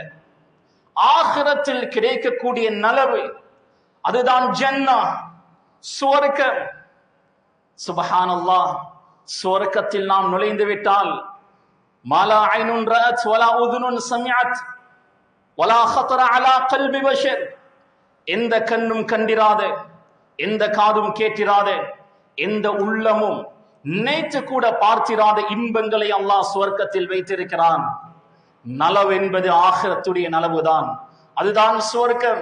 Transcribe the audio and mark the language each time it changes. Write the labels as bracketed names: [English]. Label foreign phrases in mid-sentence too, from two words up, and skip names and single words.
[Tamil] ஆகிரத்தில் கிடைக்கக்கூடிய நலவு அதுதான் ஜன்னா, சுவர்க்கம். [Arabic] சுப்ஹானல்லாஹ், [Tamil] சுவர்க்கத்தில் நாம் நுழைந்து விட்டால் [Arabic] ما لا عين رأت ولا أذن سمعت ولا خطر على قلب بشر, [Tamil] எந்த கண்ணும் கண்டிராத, எந்த காதும் கேட்டிராத, எந்த உள்ளமும் நினைத்து கூட பார்த்திராத இன்பங்களை அல்லாஹ் சுவர்க்கத்தில் வைத்திருக்கிறான். நலவு என்பது ஆகிரத்துடைய நலவுதான், அதுதான் சுவர்க்கம்.